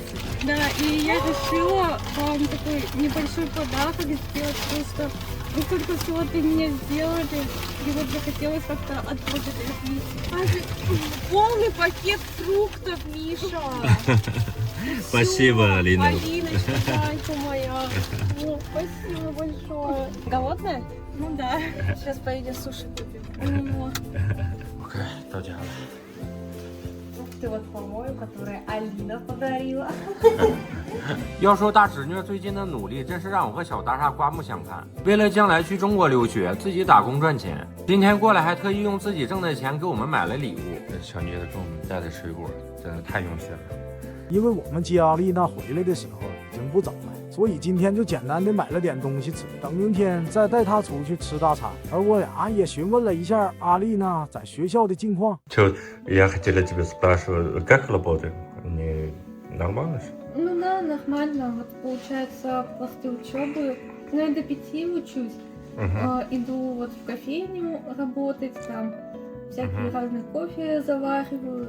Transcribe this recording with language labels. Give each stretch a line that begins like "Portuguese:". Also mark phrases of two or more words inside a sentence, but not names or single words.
Russian: Да, и я решила вам такой небольшой подарок сделать, просто вы столько всего для меня сделали, и вот захотелось как-то отблагодарить. Полный пакет фруктов, Миша. Спасибо, Алина. Алиночка, зайка моя. О, спасибо большое. Голодная? Ну да. Сейчас поедем суши купим. Вот.
Chinese: OK，到家了。
Russian: Ух ты, вот помою, которую Алина подарила.
Chinese: 要说大侄女最近的努力，真是让我和小大厦刮目相看。为了将来去中国留学，自己打工赚钱，今天过来还特意用自己挣的钱给我们买了礼物。小妮子给我们带的水果真的太用心了。因为我们接阿丽娜回来的时候已经不早了，所以今天就简单的买了点东西吃，等明天再带她出去吃大餐。而我俩也询问了一下阿丽娜在学校的近况。
Russian: 就 я хотела тебя спрашивать, как работа? Не нормально же? Ну да, нормально. Вот получается, после учебы, ну я до 5 учусь. Иду вот в кофейню работать, там всякие разные кофе завариваю.